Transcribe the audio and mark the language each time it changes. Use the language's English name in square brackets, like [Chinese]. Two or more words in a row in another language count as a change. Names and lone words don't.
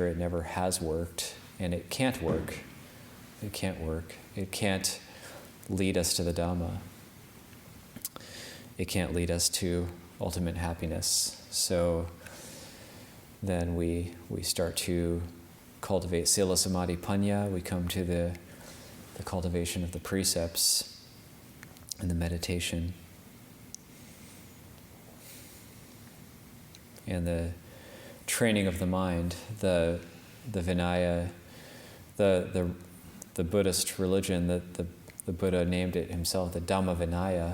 [English] It never has worked, and it can't work. It can't work. It can't lead us to the Dhamma. It can't lead us to ultimate happiness. So then we start to cultivate [Pali] sila, samadhi, panya. [English] We come to the cultivation of the precepts and the meditation and the training of the mind. The Vinaya, the Buddhist religion, the Buddha named it himself, the Dhamma Vinaya.